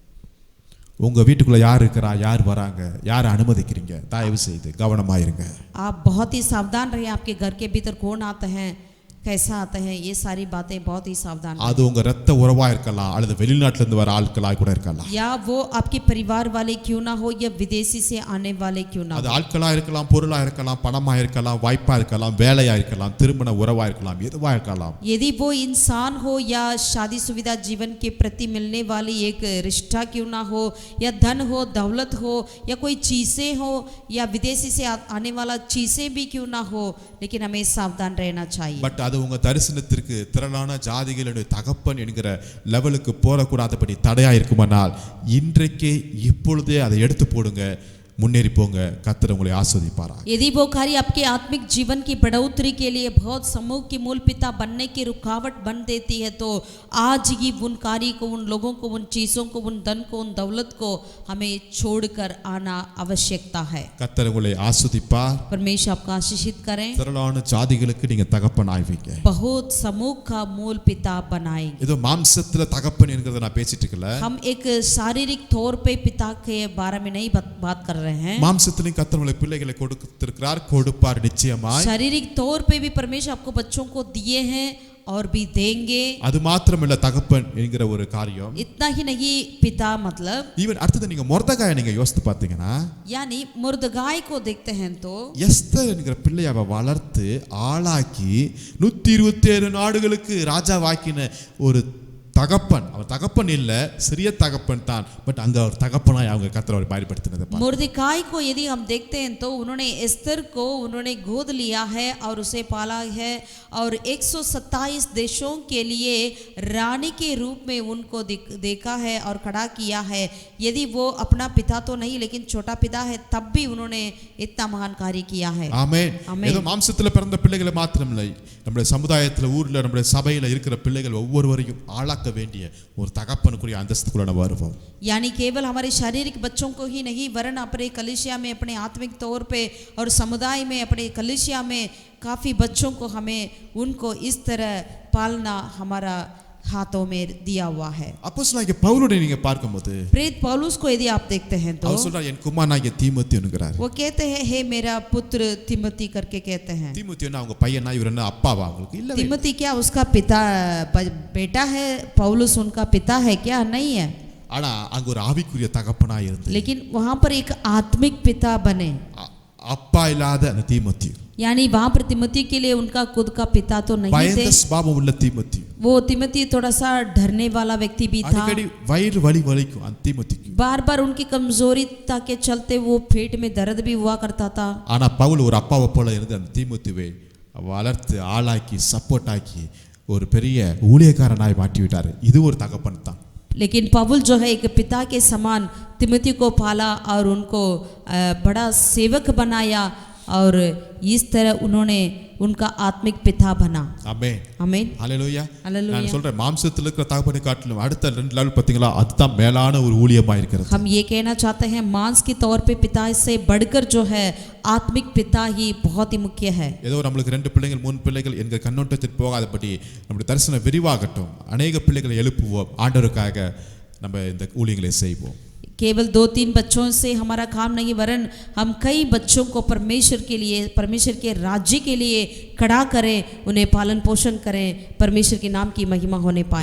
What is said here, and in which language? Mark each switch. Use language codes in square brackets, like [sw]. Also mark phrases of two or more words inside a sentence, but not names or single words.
[ta] உங்க வீட்டுக்குள்ள யார் இருக்கறா யார் வராங்க யார் அனுமதிக்கிறீங்க தயவு செய்து கவனமா இருங்க [hi] आप बहुत ही सावधान रहिए आपके घर के भीतर कौन आते हैं कैसा आते हैं ये सारी बातें बहुत ही सावधान [ta] அது உங்க ரத்த உறவா இருக்கலாம் அல்லது வெளிநாட்டுல இருந்து வர ஆட்களா கூட இருக்கலாம் [hi] या वो आपके परिवार वाले क्यों ना हो या विदेशी से आने वाले क्यों ना [ta] அது [hi] हो [ta] ஆட்களா இருக்கலாம் பொருளா இருக்கலாம் பணமா இருக்கலாம் வாய்ப்பா இருக்கலாம் வேலையா இருக்கலாம் திருமண உறவா இருக்கலாம் எதுவா இருக்கலாம் [hi] यदि वो इंसान हो या शादी सुविधा जीवन के प्रति मिलने वाली एक रिश्ता क्यों ना हो या धन हो दौलत हो या कोई चीज़ें हो या विदेशी से आने वाला चीज़ें भी क्यों ना हो लेकिन हमें सावधान रहना चाहिए [ta] பட் அது உங்க தரிசனத்திற்கு திரளான ஜாதிகளுடைய தகப்பன் என்கிற லெவலுக்கு போகக்கூடாதபடி தடையா இருக்குமானால் இன்றைக்கே இப்பொழுதே அதை எடுத்து போடுங்க, முன்னேறி போங்க. கர்த்தர் உங்களை ஆசீர்வதிப்பாராக. [hi] यदि वो कार्य आपके आत्मिक जीवन की बढ़ोतरी के लिए बहुत समूह की मूल पिता बनने की रुकावट बन देती है तो आज ही उन कार्य को, उन लोगों को, उन चीज़ों को, उन धन को, उन दौलत को हमें छोड़कर आना आवश्यकता है। [ta] கர்த்தர் உங்களை ஆசீர்வதிப்பார். [hi] परमेश्वर आपका आशीषित करें। [ta] திரளான ஜாதிகளுக்கு நீங்க தகப்பன் ஆவீங்க. [hi] बहुत समूह का मूल पिता बनाएंगे। [ta] ஏதோ மாம்சத்துல தகப்பன் என்கிறத நான் பேசிட்டு இருக்கல. [hi] हम एक शारीरिक तौर पे पिता के बारे में नहीं बात कर रहे हैं। [ta] மாம்சத்திலும் கர்த்தர் உங்களை பிள்ளைகளை கொடுத்திருக்கிறார், கொடுப்பார் நிச்சயமாய். [hi] शारीरिक तौर पे भी परमेश्वर आपको बच्चों को दिए हैं और भी देंगे। [ta] அது மாத்திரமல்ல தகப்பன் என்கிற ஒரு காரியம். [hi] इतना ही नहीं पिता मतलब [ta] ஈவன் அடுத்தது நீங்க மொர்தெகாயை நீங்க யோசித்து பார்த்தீங்கன்னா, [hi] यानी मुर्दगाय को देखते हैं तो [ta] எஸ்தர் என்கிற பிள்ளையை அவ வளர்த்து ஆளாக்கி 127 நாடுகளுக்கு ராஜாவாக்கின ஒரு தகப்பன். அவர் தகப்பன் இல்ல, சிறிய தகப்பன் தான், பட் அங்க அவர் தகப்பனாய் அவங்க கர்த்தர் அவரை பயன்படுத்தினதை பார்க்கிறோம். [hi] मुर्दगाय को यदि हम देखते हैं तो उन्होंने एस्तर को उन्होंने गोद लिया है और उसे पाला है और 127 देशों के लिए रानी के रूप में उनको देखा है और खड़ा किया है। यदि वो अपना पिता तो नहीं लेकिन छोटा पिता है, तब भी उन्होंने इतना महान कार्य किया है। [ta] ஆமென். ஆமென். ஏதோ மாம்சத்துல பிறந்த பிள்ளைகளை மாத்திரமில்லை, நம்முடைய சமுதாயத்துல, ஊர்ல, நம்முடைய சபையில இருக்கிற பிள்ளைகள் ஒவ்வொருவரையும் ஆளாக்க வேண்டிய ஒரு தகப்பனுக்குரிய அந்தஸ்துக்குள்ள நம்ம வருவோம். [hi] यानी केवल हमारे शारीरिक बच्चों को ही नहीं वरन अपने कलीसिया में, अपने आत्मिक तौर पे और समुदाय में, अपने कलीसिया में काफ़ी बच्चों को हमें उनको इस तरह पालना हमारा हाथों में दिया हुआ है। [ta] அப்போஸ்தலனாகிய பவுலுடைய நீங்க பார்க்கும்போது [hi] प्रेरित पौलुस को यदि आप देखते हैं तो [ta] அவர் சொல்றார், என் குமாரனாகிய தீமோத்தேயு என்கிறார். [hi] वो कहते हैं हे मेरा पुत्र तिमोथी करके कहते हैं। [ta] தீமோத்தேயுன்னா அவங்க பையனா, இவர் என்ன அப்பாவா அவங்களுக்கு? இல்ல. [hi] तिमोथी क्या उसका पिता बेटा है? पौलुस उनका पिता है क्या? नहीं है। [ta] ஆனா அங்க ஒரு ஆவிக்குரிய தகப்பனா இருந்து, [hi] लेकिन वहां पर एक आत्मिक पिता बने। [ta] அப்பா இல்லாத அந்த தீமோத்தேயு, [hi] यानी वहां पर तिमोथी के लिए उनका खुद का पिता तो नहीं थे। [ta] பயந்த சுபாவம் உள்ள தீமோத்தேயு, [hi] वो तिमोथी थोड़ा सा डरने वाला व्यक्ति भी था। [ta] அடிக்கடி வயிறு வலிக்கும் அந்த தீமோத்தேயுக்கு. [hi] बार बार उनकी कमजोरी के चलते वो पेट में दर्द भी हुआ करता था। [ta] ஆனா பவுல் ஒரு அப்பாவை போல இருந்து அந்த தீமோத்தேயுவை வளர்த்து ஆளாக்கி சப்போர்ட் ஆக்கி ஒரு பெரிய ஊழியக்காரனாய் மாற்றி விட்டார். இது ஒரு தகப்பன் தான். [hi] लेकिन पौलुस जो है एक पिता के समान तिमोथी को पाला और उनको बड़ा सेवक बनाया और इस तरह उन्होंने उनका आत्मिक पिता बना। [ta] ஆமென். [hi] आमीन। [ta] ஹல்லேலூயா. ஹல்லேலூயா. நான் சொல்றேன், மாம்சத்தில் இருக்கிற தகப்பனை காட்டிலும் அடுத்த 2 லெவல் பாத்தீங்களா, அதுதான் மேலான ஒரு ஊழியமா இருக்கிறது. [hi] हम ये कहना चाहते हैं मांस के तौर पे पिता से बढ़कर जो है आत्मिक पिता ही बहुत ही मुख्य है। [ta] ஏதோ நம்மளுக்கு 2 பிள்ளைகள் 3 பிள்ளைகள் என்கிற கண்ணோட்டத்தில் போகாதபடி நம்முடைய தரிசனம் விரிவாகட்டும். அநேக பிள்ளைகளை எழுப்புவோம். ஆண்டவருக்காக நம்ம இந்த ஊழியங்களை செய்வோம். [hi] केवल 2-3 बच्चों से हमारा काम नहीं वरन हम कई बच्चों को परमेश्वर के लिए, परमेश्वर के राज्य के लिए खड़ा करें, उन्हें पालन पोषण करें, परमेश्वर के नाम की महिमा होने पाए।